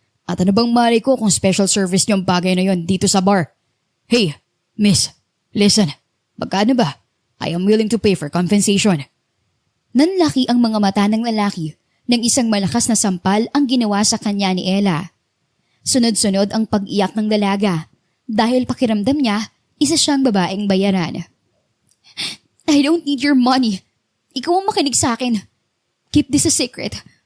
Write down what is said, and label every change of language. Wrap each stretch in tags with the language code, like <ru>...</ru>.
<tl>At ano bang mali ko kung special service niyo ang bagay na yon dito sa bar?</tl> <en>Hey, miss, listen.</en> <tl>Magkano ba?</tl> <en>I am willing to pay for compensation.</en> <tl>Nanlaki ang mga mata ng lalaki nang isang malakas na sampal ang ginawa sa kanya ni Ella. Sunod-sunod ang pag-iyak ng dalaga dahil pakiramdam niya isa siyang babaeng bayaran.</tl> <en>I don't need your money.</en> <tl>Ikaw ang makinig sa akin.</tl> <en>Keep this a secret.</en>